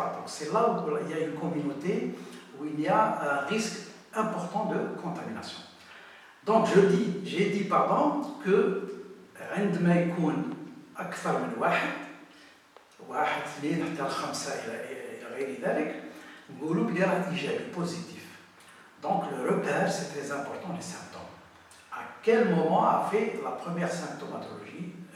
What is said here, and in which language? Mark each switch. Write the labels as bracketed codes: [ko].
[fr] Donc c'est là où il y a une communauté où il y a un risque important de contamination. Donc j'ai dit que [ar] عندما يكون أكثر من واحد اثنين حتى 5 إلى غير ذلك نقولوا بلي راه إيجابي positif. [fr] Donc le repère, c'est très important, les symptômes. À quel moment a fait la première symptomatologie?